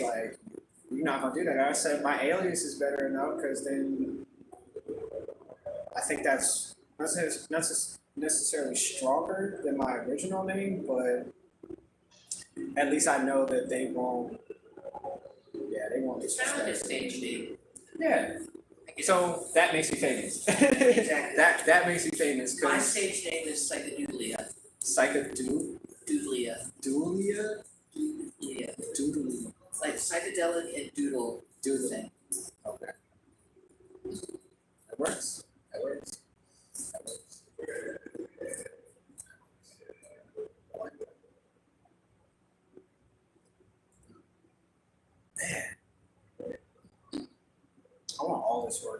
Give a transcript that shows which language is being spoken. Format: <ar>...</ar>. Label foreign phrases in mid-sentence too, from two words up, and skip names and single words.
<en>like you're not gonna do that. I said my alias is better enough because then I think that's not necessarily stronger than my original name, but at least I know that they won't. Yeah, they won't It's kind of like a disrespect. stage name. Yeah. So that makes me famous. Exactly. that makes me famous My because stage name is Psychedulia. Psychedulia. Doodlia. Doodlia. Doodlia. Doodly. Like psychedelic and doodle. Doodle. Thing. Okay. That works. That works. That works. Man, I want all this work.</en>